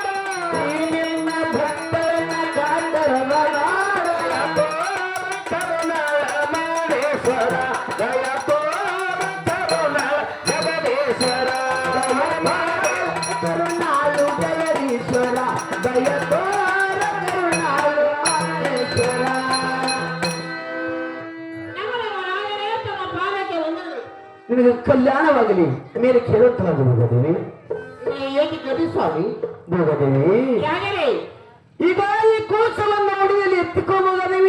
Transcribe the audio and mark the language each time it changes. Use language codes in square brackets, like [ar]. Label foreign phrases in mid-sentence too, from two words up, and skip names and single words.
[kn] ನಿನ್ನ ಭಕ್ತರನ್ನ ಕಾಂತರದ ನಾಡ, ಕರುಣಾಳ ಮಾಳೇಶ್ವರ, ದಯ ತೋರ ಕರುಣಾಳ ಜಗದೇಶ್ವರ, ಕರುಣಾಳು ಜಗದೀಶ್ವರ, ದಯ ತೋರ ಕರುಣಾಳು ಮಾತೇಶ್ವರ. ನಿನಗೆ ಕಲ್ಯಾಣವಾಗಲಿ ಮೇಲೆ ಕೇಳುವಂತರಾಗಿ ಭೋಗದೇವಿ. ಸ್ವಾಮಿ ಭೋಗದೇವಿ, ಈಗ ಈ ಕೋಶವನ್ನು ಅಡಿಯಲ್ಲಿ ಎತ್ತಿಕೋ ಭೋಗದೇವಿ.